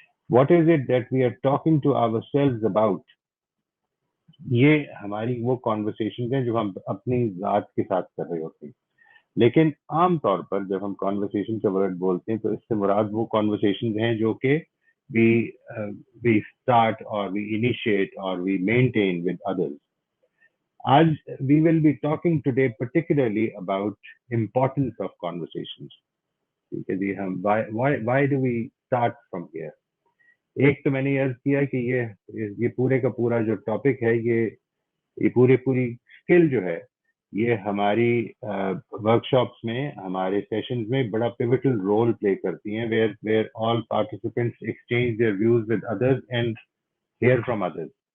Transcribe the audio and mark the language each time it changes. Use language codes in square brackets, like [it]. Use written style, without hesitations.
[en] What is it that we are talking to our selves about? [ur] یہ ہماری وہ conversations ہیں جو ہم اپنی ذات کے ساتھ کر رہے ہوتے ہیں. لیکن عام طور پر جب ہم کانورسیشن کا ورڈ بولتے ہیں تو اس سے مراد وہ کانورسیشنز ہیں جو کہ [en] we start or we initiate or we maintain with others. آج we will be talking today particularly about importance of conversations. [ur] ٹھیک ہے جی، ہم [en] why do we start from here؟ [ur] ایک تو میں نے عرض کیا کہ یہ پورے کا پورا جو ٹاپک ہے، یہ پوری اسکل جو ہے، یہ ہماری ورک شاپس میں، ہمارے سیشنز میں بڑا پیوٹل رول پلے کرتی ہیں، [en] where all participants exchange their views with others and hear from others.